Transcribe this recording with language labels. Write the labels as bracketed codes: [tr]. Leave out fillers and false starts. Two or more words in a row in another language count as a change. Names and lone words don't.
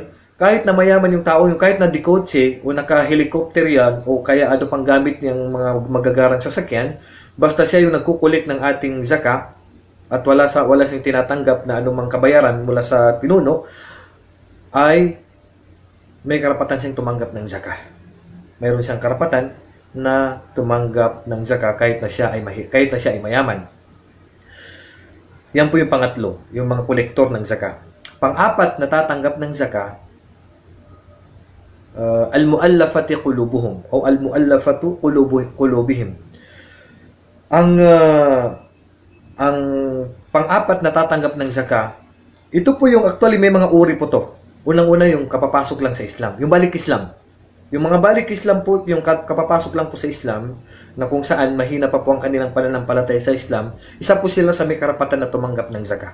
[tl] Kahit na mayaman yung tao, yung kahit na dikotse o naka-helicopter yan o kaya ano pang gamit niyang mga magagarang sasakyan, basta siya yung nagkukulik ng ating zakah at wala siyang tinatanggap na anumang kabayaran mula sa pinuno, ay may karapatan siyang tumanggap ng zakah. Mayroon siyang karapatan na tumanggap ng zakah kahit na siya ay mayaman. Yan po yung pangatlo, yung mga kolektor ng zakah. Pang-apat na tatanggap ng zakah, [ar] المؤلفة قلوبهم [tl] o [ar] المؤلفة قلوبهم. [tl] Ang pang-apat na tatanggap ng zakah, ito po yung actually may mga uri po to. Unang-una yung kapapasok lang sa Islam, yung balik Islam. Yung mga balik Islam po, yung kapapasok lang po sa Islam, na kung saan mahina pa po ang kanilang pananampalataya sa Islam, isa po sila sa may karapatan na tumanggap ng zakah.